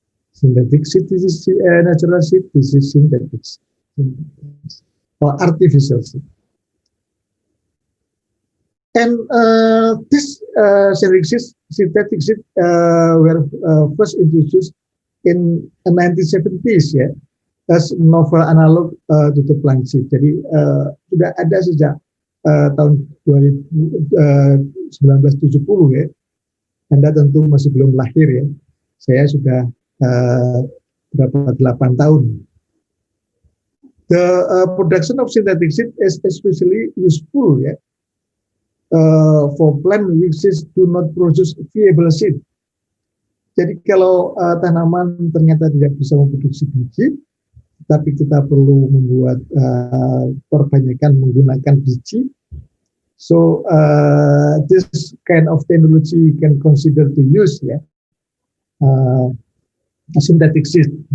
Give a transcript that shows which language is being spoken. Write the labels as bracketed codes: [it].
[en] Synthetic seed is natural seed, this is synthetic seed or artificial seed. And this synthetic seed were first introduced in the 1970s ya, as novel analog to the plant seed. [id] Jadi sudah ada sejak tahun 1970 ya. Anda tentu masih belum lahir ya. Saya sudah berapa 8 tahun. [en] The production of synthetic seed is especially useful ya. For plant which do not produce viable seed. [id] Jadi kalau tanaman ternyata tidak bisa memproduksi biji, tapi kita perlu membuat perbanyakan menggunakan biji. [en] So this kind of technology you can consider to use ya, synthetic seed.